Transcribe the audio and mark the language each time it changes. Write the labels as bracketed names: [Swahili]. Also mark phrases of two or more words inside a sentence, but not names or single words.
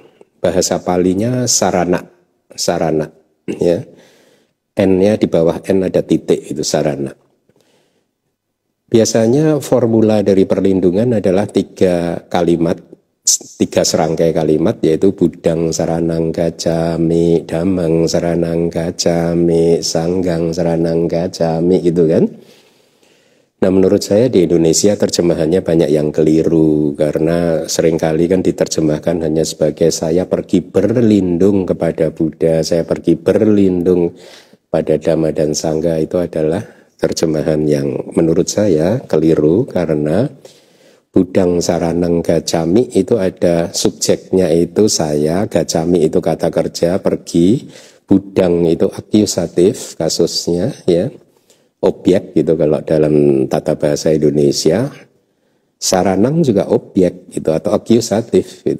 [Indonesian] Bahasa Palinya sarana ya. N-nya di bawah N ada titik, itu sarana. Biasanya formula dari perlindungan adalah 3 kalimat, 3 serangkai kalimat, yaitu [Pali] budang saranang gacami, damang saranang gacami, sanggang saranang gacami, [Indonesian] gitu kan. Nah, menurut saya di Indonesia terjemahannya banyak yang keliru, karena seringkali kan diterjemahkan hanya sebagai saya pergi berlindung kepada Buddha, saya pergi berlindung pada Dhamma dan Sangha. Itu adalah terjemahan yang menurut saya keliru, karena [Pali] budang saranang gacami [Indonesian] itu ada subjeknya, itu saya, gacami itu kata kerja, pergi, budang itu akusatif kasusnya ya, objek gitu kalau dalam tata bahasa Indonesia. Saranang juga objek gitu atau akusatif gitu.